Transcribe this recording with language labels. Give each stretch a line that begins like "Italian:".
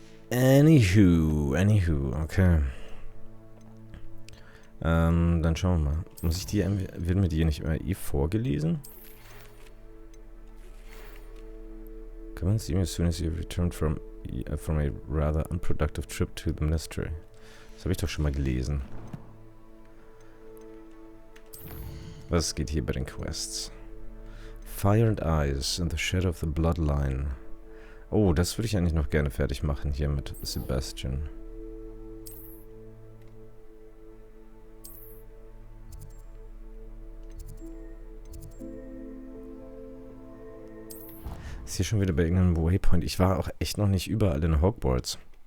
English: Anywho, okay.
German: Dann schauen wir mal. Muss ich die, wird mir die nicht immer vorgelesen?
English: Come and see me as soon as you returned from a rather unproductive trip to the ministry.
German: Das habe ich doch schon mal gelesen. Was geht hier bei den Quests?
English: Fire and Ice in the Shadow of the Bloodline.
German: Oh, das würde ich eigentlich noch gerne fertig machen hier mit Sebastian. Ist hier schon wieder bei irgendeinem Waypoint. Ich war auch echt noch nicht überall in Hogwarts.